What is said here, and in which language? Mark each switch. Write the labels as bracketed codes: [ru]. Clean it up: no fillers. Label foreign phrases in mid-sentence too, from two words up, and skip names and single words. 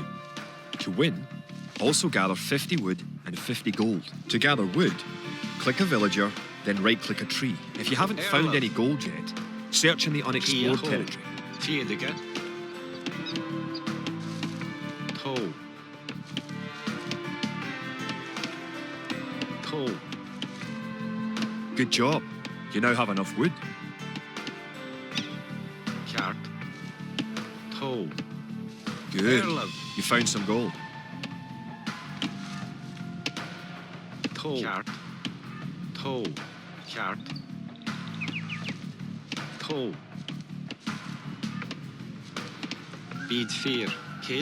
[en] To win, also gather 50 wood and 50 gold. To gather wood, click a villager, then right-click a tree. If you haven't found any gold yet, search in the unexplored territory. Fiedige. Toe. Toe. Good job. You now have enough wood. Kart. Toe. Good. Erlov. You found some gold. Toe. Kart. Toe. Kart. Toe. Beat 4. Kid.